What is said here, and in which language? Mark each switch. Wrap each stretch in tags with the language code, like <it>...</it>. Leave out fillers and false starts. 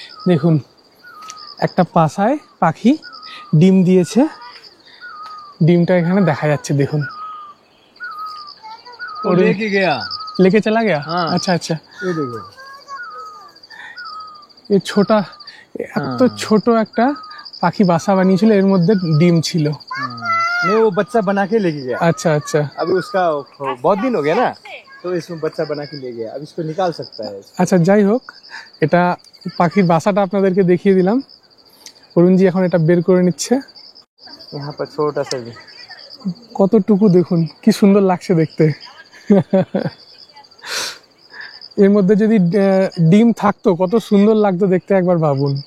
<bn>দেখুন একটা পাশায় পাখি ডিম দিয়েছে, ডিমটা এখানে দেখা যাচ্ছে, দেখুন।</bn> <hi>लेके गया, लेके चला गया? हाँ। अच्छा अच्छा। ये देखो,</hi> <bn>এই ছোটা, এত ছোট একটা পাখি বাসা বানিয়েছিল, এর মধ্যে ডিম ছিল।</bn> <hi>नहीं वो बच्चा बना के लेके गया।</hi> <bn>আচ্ছা আচ্ছা</bn> <hi>अभी उसका बहुत दिन हो गया ना, तो इसमें बच्चा बना के ले गया, अब इसको निकाल सकता है।</hi> <bn>আচ্ছা, যাই হোক, এটা পাখির বাসাটা আপনাদেরকে দেখিয়ে দিলাম। অরুণজি এখন এটা বের করে নিচ্ছে।</bn> <hi>यहाँ पर छोटा सा भी,</hi> <bn>কতটুকু দেখুন, কি সুন্দর লাগছে দেখতে। এর মধ্যে যদি ডিম থাকতো কত সুন্দর লাগতো দেখতে, একবার ভাবুন।</bn>